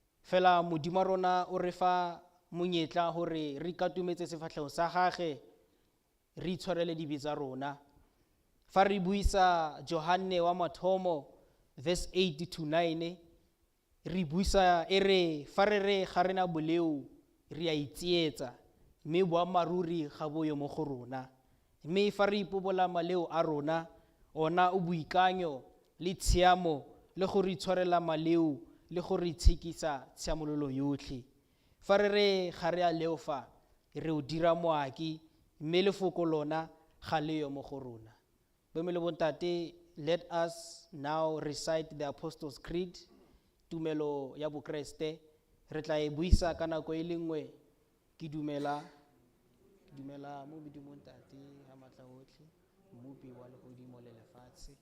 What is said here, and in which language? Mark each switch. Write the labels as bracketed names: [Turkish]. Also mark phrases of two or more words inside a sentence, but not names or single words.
[Tswana] fela modimo wa rona o re fa monyetla hore re ikatumetse sefahlego sa gage, re itshwarele dibe tsa rona. Fa re buisa Johane wa mathomo [English] verse 8 to 9, [Tswana] re buisa e re fa re re ga rena boleu re a itsietsa, mme boammaruri ga boyo mo go rona. Mme fa re ipobola maleo a rona, ona o boikanyo le tshiamo le go re itshwarela maleo le go re itshekisa tshiamololo yotlhe. Fa re re ga re a leofa re o dira moaki, mme lefoko lona ga leyo mo go rona. Bomme le bontate, [English] let us now recite the Apostles' Creed, [Tswana] tumelo ya bokreste. Re tla e buisa ka nako e le nngwe. Ke dumela mo Modimong Tate ha matla otlhe, mmupi wa lehodimo le lefatshe.